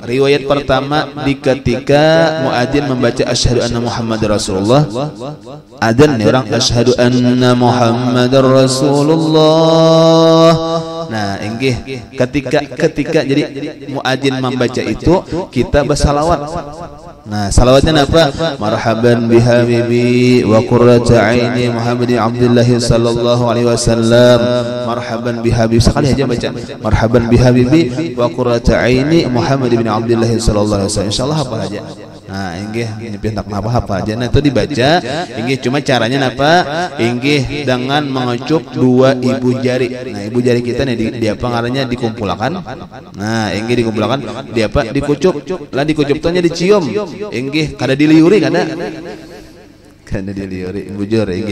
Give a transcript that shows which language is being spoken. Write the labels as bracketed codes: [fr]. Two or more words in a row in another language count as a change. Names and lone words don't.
[bjn] Riwayat pertama di ketika muadzin membaca [ar] أشهد أن محمدا رسول الله, [bjn] adzan nih orang [ar] أشهد أن محمدا رسول الله. [bjn] Nah, inggih ketika jadi muadzin membaca itu kita bersalawat. Nah, salawatnya apa? [ar] مرحبا بحبيبي وقرة عيني محمد عبد الله صلى الله عليه وسلم. مرحبا بحبيبي [bjn] sekali aja baca. [ar] مرحبا بحبيبي وقرة عيني محمد بن عبد الله صلى الله عليه وسلم. [bjn] Insyaallah apa aja. Nah, inggih hendak apa aja. Nah, itu dibaca. Inggih cuma caranya apa? Inggih dengan mengucup 2 ibu jari. Nah, ibu jari kita nih di apa ngarannya dikumpulkan. Nah, inggih dikumpulkan di apa? Dikucup. Lah dikucup tanya dicium. Inggih kada diliuri kada diliuri bujur inggih.